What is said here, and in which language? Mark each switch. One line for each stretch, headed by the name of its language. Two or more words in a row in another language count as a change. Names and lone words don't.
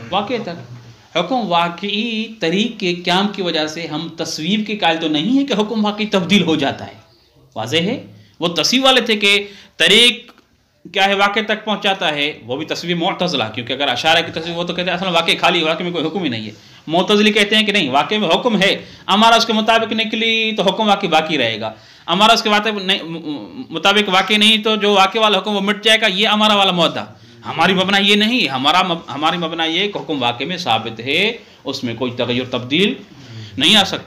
Urdu: واقع تک. حکم واقعی طریق کے قیام کی وجہ سے ہم تصویب کے قائل تو نہیں ہے کہ حکم واقعی تبدیل ہو جاتا ہے. واضح ہے وہ تصویب والے تھے کہ طریق کیا ہے واقع تک پہنچاتا ہے، وہ بھی تصویب معتزلہ، کیونکہ اگر اشارہ کی تصویب وہ تو کہتے ہیں اصلا واقع خالی، واقع میں کوئی حکم ہی نہیں ہے. معتزلی کہتے ہیں کہ نہیں واقع میں حکم ہے، امارہ اس کے مطابق نکلی تو حکم واقعی باقی رہے گا، امارہ اس کے مطابق واقع نہیں تو جو واقع والا حکم وہ مٹ جائے گا. یہ امارہ والا مؤدّا. ہماری مبنا یہ نہیں، ہماری مبنا یہ کہ حکم واقع میں ثابت ہے، اس میں کوئی تغیر تبدیل نہیں آ سکتا.